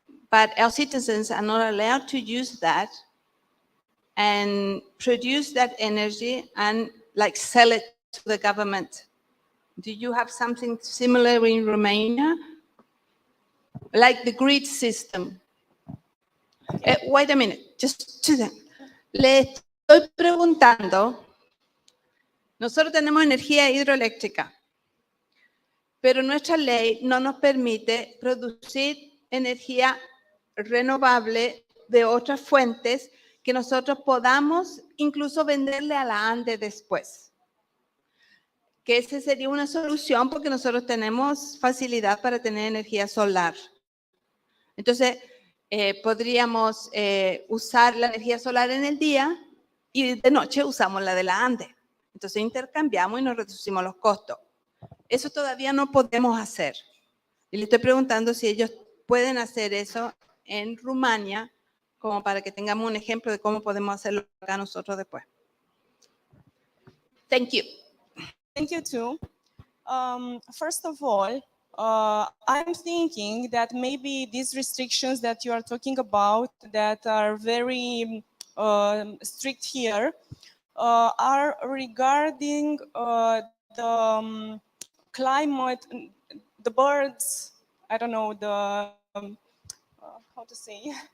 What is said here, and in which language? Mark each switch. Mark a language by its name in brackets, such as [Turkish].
[English] But our citizens are not allowed to use that and produce that energy and like sell it to the government. Do you have something similar in Romania? Like the grid system. Wait a minute, just to them. [Spanish] Le estoy preguntando, nosotros tenemos energía hidroeléctrica, pero nuestra ley no nos permite producir energía renovable de otras fuentes que nosotros podamos incluso venderle a la ANDE después. Que esa sería una solución porque nosotros tenemos facilidad para tener energía solar. Entonces, podríamos usar la energía solar en el día y de noche usamos la de la ANDE. Entonces, intercambiamos y nos reducimos los costos. Eso todavía no podemos hacer. Y le estoy preguntando si ellos pueden hacer eso en Rumania, como para que tengamos un ejemplo de cómo podemos hacerlo acá nosotros después. [English] Thank you. Thank you too. First of all, I'm thinking that maybe these restrictions that you are talking about that are very strict here are regarding the climate, the birds, I don't know, the, how to say,